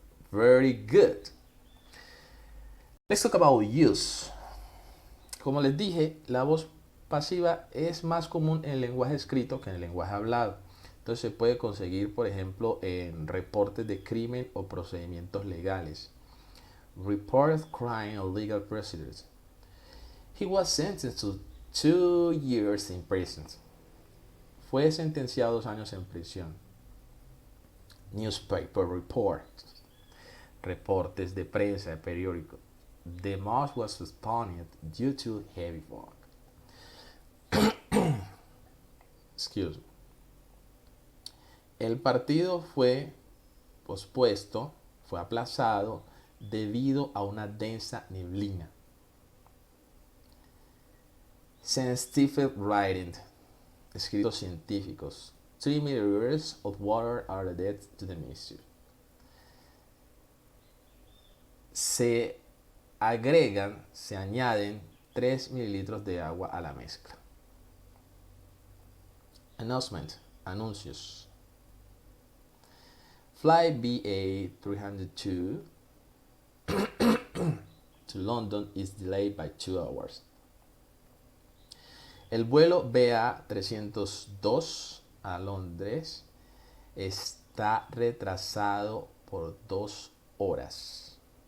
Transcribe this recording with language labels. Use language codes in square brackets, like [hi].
[en] Very good. Let's talk about use. [es] Como les dije, la voz pasiva es más común en el lenguaje escrito que en el lenguaje hablado. Entonces se puede conseguir, por ejemplo, en reportes de crimen o procedimientos legales. [en] reported crime and legal procedures. He was sentenced to 2 years in prison. [es] Fue sentenciado a 2 años en prisión. [en] Newspaper reports. [es] Reportes de prensa, de periódico. [en] The march was postponed due to heavy fog. Excuse me. [es] El partido fue pospuesto, fue aplazado debido a una densa neblina. [en] Scientific writing, [es] escritos científicos. [en] 3 milliliters of water are added to the mixture. [es] Se añaden 3 mililitros de agua a la mezcla. [en] Announcement, anuncios. Flight BA302 to London is delayed by 2 hours. [es] El vuelo BA302 a Londres está retrasado por 2 horas.